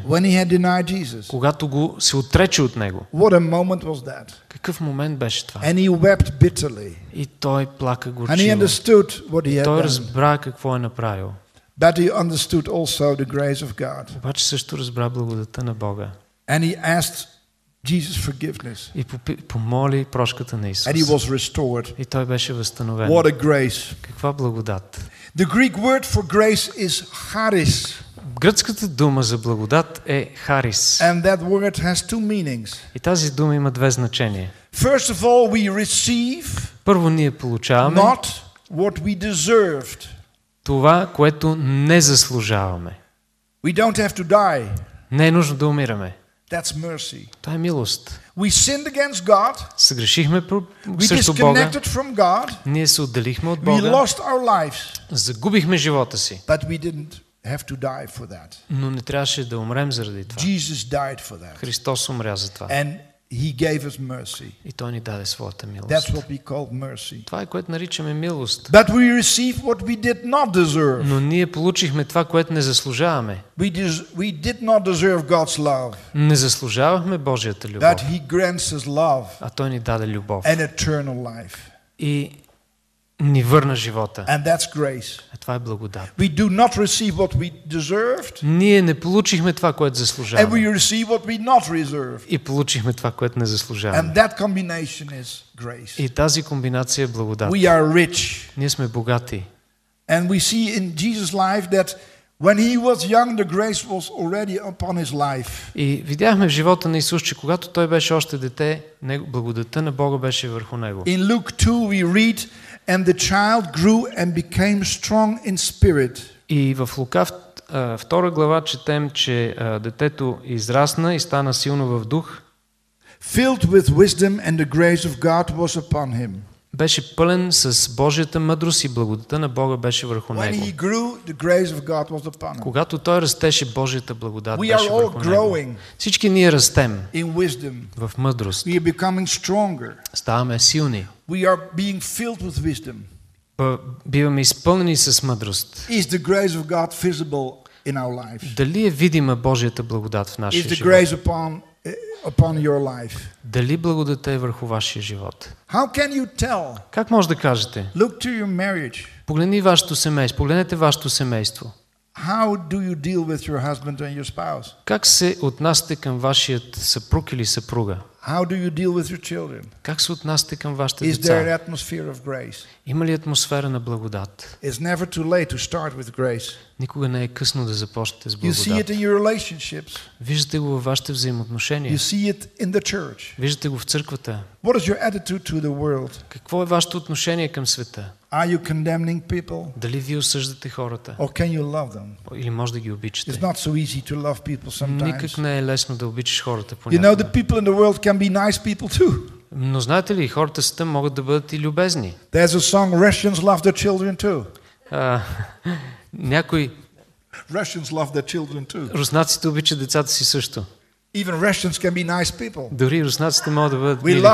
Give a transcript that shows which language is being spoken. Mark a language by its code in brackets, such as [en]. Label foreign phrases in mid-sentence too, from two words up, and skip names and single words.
[en] when he had denied Jesus. [bg] когато го се отрече от него. [en] What a moment was that. [bg] Какъв момент беше това? [en] And he wept bitterly. [bg] И той плака [en] And he [bg] горчиво. [en] understood what he had [bg] Той [en] done. [bg] разбра какво е направил. [en] But he understood also the grace of God. [bg] Обаче също разбра благодата на Бога. [en] And he asked Jesus forgiveness. [bg] И помоли прошката на Исус. [en] And he was restored. [bg] И той беше възстановен. [en] What a grace. [bg] Каква благодат! [en] The Greek word for grace is charis. [bg] Гръцката дума за благодат е харис. [en] And that word has two meanings. [bg] И тази дума има две значения. [en] First of all, we receive [bg] Първо, ние получаваме [en] not what we deserved. [bg] това, което не заслужаваме. [en] We don't have to die. [bg] Не е нужно да умираме. [en] That's mercy. [bg] Това е милост. [en] We sinned against God. [bg] Съгрешихме [en] We [bg] срещу Бога. [en] disconnected from God. [bg] Ние се отделихме от [en] We [bg] Бога. [en] lost our lives. [bg] Загубихме живота си. [en] But we didn't have to die for that. [bg] Но не трябваше да умрем заради това. [en] Jesus died for that. [bg] Христос умря за това. [en] And he gave us mercy. [bg] И Той ни даде своята милост. [en] That's what we call mercy. [bg] Това е, което наричаме милост. [en] But we receive what we did not deserve. [bg] Но ние получихме това, което не заслужаваме. [en] We did not deserve God's love. [bg] Не заслужавахме Божията любов. [en] That he grants us love [bg] А Той ни даде любов. [en] and eternal life. [bg] И ни върна живота. [en] And that's grace. [bg] Това е благодат. [en] We do not receive what we deserved. [bg] Ние не получихме това, което [en] And [bg] заслужаваме. [en] we receive what we not deserve. [bg] И получихме това, което не заслужаваме. [en] And that combination is grace. [bg] И тази комбинация е благодат. [en] We are rich. [bg] Ние сме богати. [en] And we see in Jesus' life that when he was young, the grace was already upon his life. [bg] И видяхме в живота на Исус, че когато Той беше още дете, благодата на Бога беше върху Него. [en] In Luke 2 we read, and the child grew and became strong in spirit. [bg] И в Лука 2 глава четем, че детето израсна и стана силно в дух. [en] Filled with wisdom and the grace of God was upon him. [bg] Беше пълен с Божията мъдрост и благодата на Бога беше върху [en] When [bg] него. [en] he grew, the grace of God was upon him. [bg] Когато той растеше, Божията благодат [en] We are [bg] беше [en] all [bg] върху него. [en] growing [bg] Всички ние растем [en] in wisdom. [bg] в мъдрост. [en] We are becoming stronger. [bg] Ставаме силни. [en] We are being filled with wisdom. [bg] Биваме изпълнени с мъдрост. [en] Is the grace of God visible in our lives? [bg] Дали е видима Божията благодат в нашия [en] Is the [bg] живот? [en] grace upon your life? [bg] Дали благодата е върху вашия живот? [en] How can you tell? [bg] Как може да кажете? [en] Look to your marriage. [bg] Погледни вашето семейство, погледнете вашето семейство. [en] How do you deal with your husband and your spouse? [bg] Как се отнасяте към вашият съпруг или съпруга? [en] How do you deal with your children? [bg] Как се отнасяте към вашите [en] Is there [bg] деца? [en] an atmosphere of grace? [bg] Има ли атмосфера на благодат? [en] It's never too late to start with grace. [bg] Никога не е късно да започнете с [en] You see it [bg] благодат. [en] in your relationships. [bg] Виждате го във вашите взаимоотношения. [en] You see it in the church. [bg] Виждате го в църквата. [en] What is your attitude to the world? [bg] Какво е вашето отношение към света? [en] Are you condemning people? [bg] Дали вие осъждате хората? [en] Or can you love them? [bg] Или може да ги [en] It's [bg] обичате? [en] not so easy to love people sometimes. [bg] Никак не е лесно да обичаш хората [en] You know, [bg] понякога. [en] the people in the world can be nice people too. [bg] Но знаете ли, хората в света могат да бъдат и любезни. [en] There's a song, Russians love their children too. [bg] Някои [en] Russians love their children too. [bg] руснаците обичат децата си също. [en] Even Russians can be nice people. [bg] Дори руснаците могат да бъдат [en] We [bg] мили